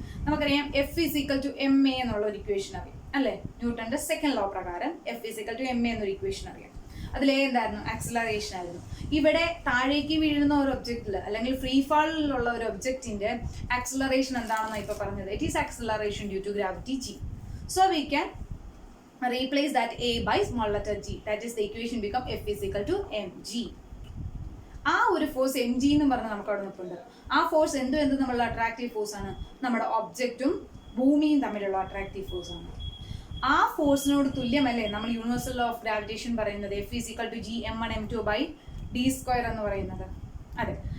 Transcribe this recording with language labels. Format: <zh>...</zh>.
<ml>നമുക്കറിയാം F = ma എന്നുള്ള ഒരു ഇക്വേഷൻ അറിയാം അല്ലേ? ന്യൂട്ടന്റെ സെക്കൻഡ് ലോ പ്രകാരം F = ma എന്നൊരു ഇക്വേഷൻ അറിയാം. അതിലേ എന്തായിരുന്നു? ആക്സിലറേഷൻ ആയിരുന്നു. ഇവിടെ താഴേക്ക് വീഴുന്ന ഒരു ഒബ്ജക്റ്റിൽ അല്ലെങ്കിൽ ഫ്രീ ഫാളിലുള്ള ഒരു ഒബ്ജക്റ്റിന്റെ ആക്സിലറേഷൻ എന്താണെന്ന് ഇപ്പൊ പറഞ്ഞത്?</ml> <en>It is acceleration due to gravity g. So we can replace that a by small letter g. That is the equation become F = mg.</en> <ml>ആ ഒരു ഫോഴ്സ് എം ജി എന്ന് പറഞ്ഞാൽ നമുക്ക് അവിടെ നിൽപ്പുണ്ട്. ആ ഫോഴ്സ് എന്ത് നമ്മളുടെ അട്രാക്റ്റീവ് ഫോഴ്സ് ആണ്. നമ്മുടെ ഒബ്ജക്റ്റും ഭൂമിയും തമ്മിലുള്ള അട്രാക്റ്റീവ് ഫോഴ്സ് ആണ്. ആ ഫോഴ്സിനോട് തുല്യമല്ലേ നമ്മൾ യൂണിവേഴ്സൽ ലോ ഓഫ് ഗ്രാവിറ്റേഷൻ പറയുന്നത് F = G(m1 m2/d² എന്ന് പറയുന്നത്? അതെ.</ml>